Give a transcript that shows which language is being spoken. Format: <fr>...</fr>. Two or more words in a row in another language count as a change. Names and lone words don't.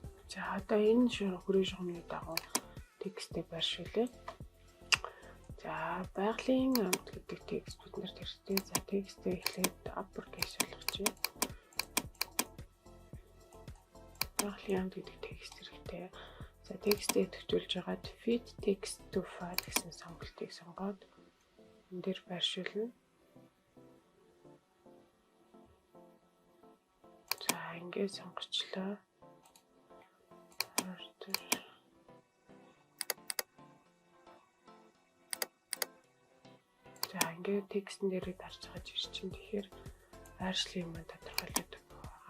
<mn>За одоо энэ хүрээ шугамны дагуу текстийг байршуулъя. За байгалийн амт гэдэг текст бид нарт хэрэгтэй. За текстээ эхлээд</mn> <en>upper case</en> <mn>болгочихъя. Байгалийн амт гэдэг текст хэрэгтэй. За текстээ төвчүүлж байгаад</mn> <en>fit text to file</en> <mn>гэсэн сонголтыг сонгоод энэ дээр байршуулна. За ингээд сонгочлоо. За ингээд текстэн дээр дарж байгаа жир чинь тэгэхээр байршлын юм тодорхойлдог байгаа.</mn>